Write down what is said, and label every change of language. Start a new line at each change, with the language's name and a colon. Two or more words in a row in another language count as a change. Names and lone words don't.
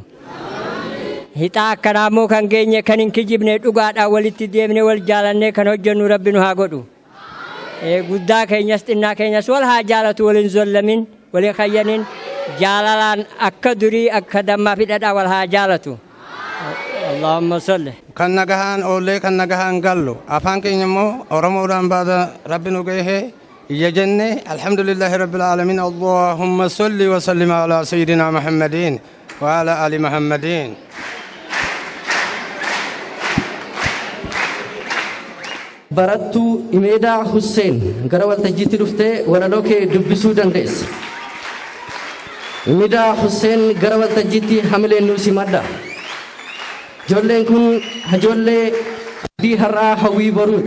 Oromo: Hixaa akkanaa immoo kan geenye kan hin kijibne dhugaadhaan walitti deemne wal jaalannee kan hojjennu Rabbi nu haa godhu. Guddaa keenyas xinnaa keenyas wal haa jaalatu, wal hin zollamin, wal hin khayyanin, jaalalaan akka durii akka dammaa fi dhadhaa wal haa jaalatu.
Arabic: اللهم صل
Oromo: kan nagahaan oollee kan nagahaan gallu afaan keenya immoo oromoodhaan baada rabbi nu gahee iyya jenne
Arabic: الحمد لله رب العالمين اللهم صل وسلم على سيدنا محمد وعلى آل محمد
Oromo: barattuu Imeedaa Hussein gara waltajjiitti dhuftee walaloo kee dubbisuu dandeessa. Imeedaa Hussein gara waltajjiitti hamileen nu simadha. Ijoolleen kun ijoollee abdii har'aa hawwii boruuti.